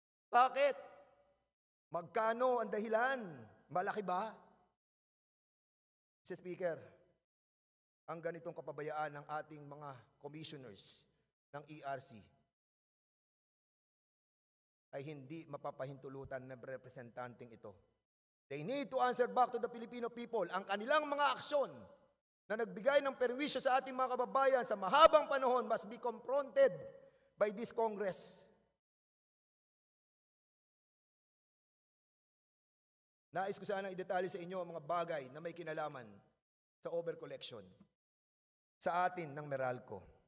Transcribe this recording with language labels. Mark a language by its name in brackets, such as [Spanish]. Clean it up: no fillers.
[Filipino] Bakit? Magkano ang dahilan? Malaki ba? Mr. Speaker, ang ganitong kapabayaan ng ating mga commissioners ng ERC ay hindi mapapahintulutan ng representanteng ito. [English] They need to answer back to the Filipino people. [Filipino] Ang kanilang mga aksyon na nagbigay ng perwisyo sa ating mga kababayan sa mahabang panahon [English] must be confronted by this Congress. [Filipino] Nais ko sana i-detalye sa inyo ang mga bagay na may kinalaman sa overcollection sa atin ng Meralco.